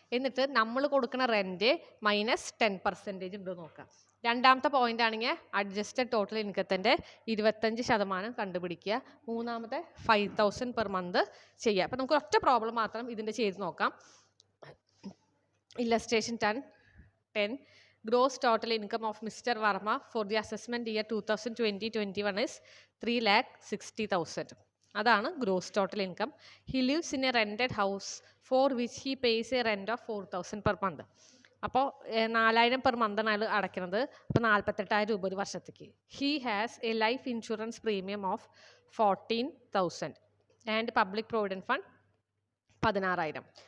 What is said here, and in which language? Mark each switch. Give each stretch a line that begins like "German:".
Malayalam: എന്നിട്ട് നമ്മൾ കൊടുക്കുന്ന റെൻറ്റ് മൈനസ് 10% ഉണ്ടോ നോക്കാം. രണ്ടാമത്തെ പോയിന്റ് ആണെങ്കിൽ അഡ്ജസ്റ്റഡ് ടോട്ടൽ ഇൻകത്തിൻ്റെ 25% കണ്ടുപിടിക്കുക. മൂന്നാമത്തെ 5,000 പെർ മന്ത് ചെയ്യുക. അപ്പോൾ നമുക്ക് ഒറ്റ പ്രോബ്ലം മാത്രം ഇതിൻ്റെ ചെയ്ത് നോക്കാം.
English: Illustration 10. Gross total income of Mr. Verma for the assessment year 2020-21 is 3,60,000.
Malayalam: അതാണ് gross total income.
English: He lives in a rented house for which he pays a rent of 4,000 per month.
Malayalam: അപ്പോൾ 4,000 per മന്താണ് അയാൾ അടയ്ക്കുന്നത്. അപ്പോൾ 48,000 രൂപ ഒരു വർഷത്തേക്ക്.
English: He has a life insurance premium of 14,000 and public provident fund 16,000.